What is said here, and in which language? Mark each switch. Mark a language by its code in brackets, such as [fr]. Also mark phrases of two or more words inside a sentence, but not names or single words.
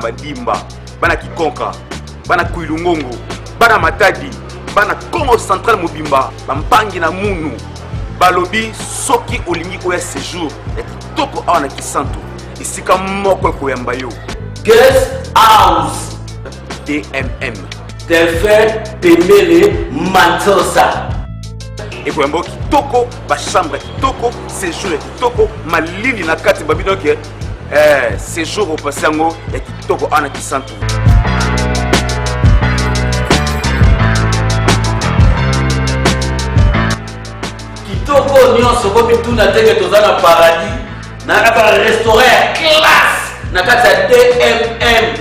[ln] Badimba, bana Kikonka, bana Kuilungongo, bana Matadi, bana Congo Central Mobimba, bampangi na munu, balobi soki olingi oya séjour ya kitoko awa na Kisantu, isika moko koyamba yo. Guest House DMM Delphin Pemele Matosa. ekoyamba kitoko, ba chambre kitoko, séjour kitoko, malili na kati babino ke séjour opasi yango ya kitoko ana kisantu. Kitoko nyonso komi tuna teke toza na paradis na kata restaurant ya classe na kati ya DMM.